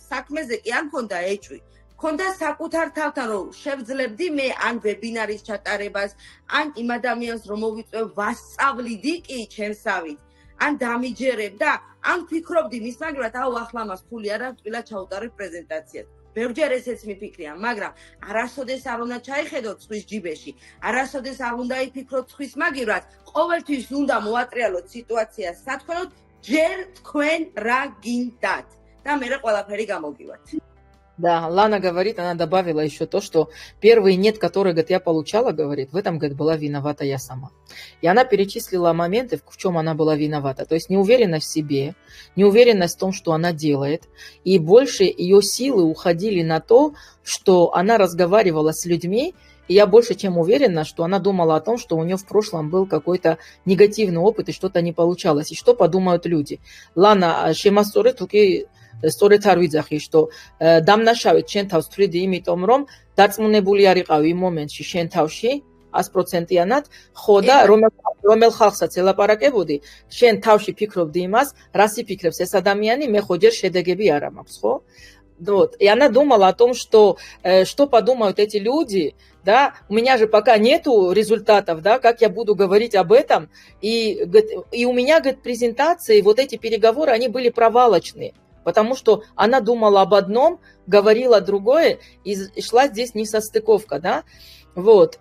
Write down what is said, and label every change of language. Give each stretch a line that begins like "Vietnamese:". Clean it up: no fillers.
Georgian: საქმეზე კი არ მქონდა ეჭვი. Ქონდა საკუთარ თავთან რომ შევძლებდი მე ან ვებინარის ჩატარებას, ან იმ ადამიანს რომ მოვიწვევ ვასწავლიდი კი ჩემსავით, ან დამიჯერებ და ან ვფიქრობდი მის მაგალითად, აუ ახლა მას ფული არ აქვს, თბილად ჩაუტარებ პრეზენტაციას. ბევრჯერ ესეც მიფიქრია, მაგრამ არასოდეს არ უნდა ჩაიხედოთ ცხვის ჯიბეში, არასოდეს არ უნდა იფიქროთ ცხვის მაგივრად, ყოველთვის უნდა მოატრიალოთ სიტუაციას სათქონოდ, ჯერ თქვენ რა გინდათ და მე ყველაფერი გამოგივათ.
Russian: Да, Лана говорит, она добавила еще то, что первый нет, который, говорит, я получала, говорит, в этом, говорит, была виновата я сама. И она перечислила моменты, в чем она была виновата. То есть неуверенность в себе, неуверенность в том, что она делает. И больше ее силы уходили на то, что она разговаривала с людьми. И я больше чем уверена, что она думала о том, что у нее в прошлом был какой-то негативный опыт и что-то не получалось. И что подумают люди. Лана,
Georgian: шемасторы,
Russian: только...
Georgian: სწორედ არ ვიძახი,
Russian: что
Georgian: დამნაშავედ შენ თავს თვლიდი იმიტომ, რომ დაწმუნებული არ იყავი იმ მომენტში შენ თავში 100%-იანად, ხო და რომელ ხალხსაც ელაპარაკებოდი, შენ თავში ფიქრობდი იმას, რას იფიქრებს ეს ადამიანი, მე ხო ჯერ შედეგები არ მაქვს, ხო?
Russian: Вот. И она думала о том, что подумают эти люди, да, у меня же пока нету результатов, да, как я буду говорить об этом, и у меня, говорит, презентации, вот эти переговоры, они были провалочные. Потому что она думала об одном, говорила другое, и шла здесь несостыковка, да, вот.